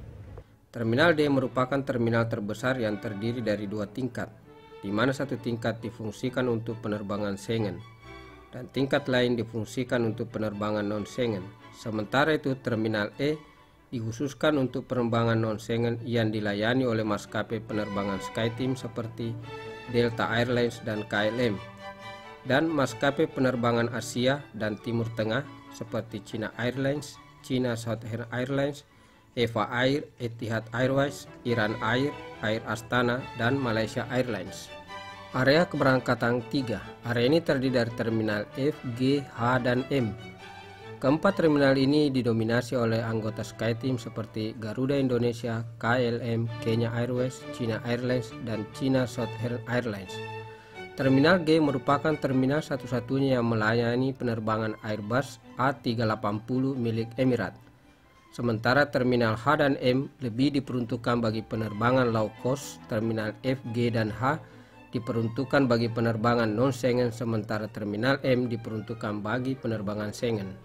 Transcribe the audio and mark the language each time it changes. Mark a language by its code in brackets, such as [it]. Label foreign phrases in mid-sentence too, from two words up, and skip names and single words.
[id] Terminal D merupakan terminal terbesar yang terdiri dari 2 tingkat, di mana satu tingkat difungsikan untuk penerbangan Schengen dan tingkat lain difungsikan untuk penerbangan non-Schengen. Sementara itu terminal E dikhususkan untuk penerbangan non-Schengen yang dilayani oleh maskapai penerbangan SkyTeam seperti Delta Airlines dan KLM, dan maskapai penerbangan Asia dan Timur Tengah seperti China Airlines, China Southern Airlines, Eva Air, Etihad Airways, Iran Air, Air Astana, dan Malaysia Airlines. Area keberangkatan 3. Area ini terdiri dari terminal F, G, H, dan M. Keempat terminal ini didominasi oleh anggota SkyTeam seperti Garuda Indonesia, KLM, Kenya Airways, China Airlines, dan China Southern Airlines. Terminal G merupakan terminal satu-satunya yang melayani penerbangan Airbus A380 milik Emirat. Sementara terminal H dan M lebih diperuntukkan bagi penerbangan [en] low cost. [id] Terminal F, G, dan H diperuntukkan bagi penerbangan non-Schengen, sementara terminal M diperuntukkan bagi penerbangan Schengen.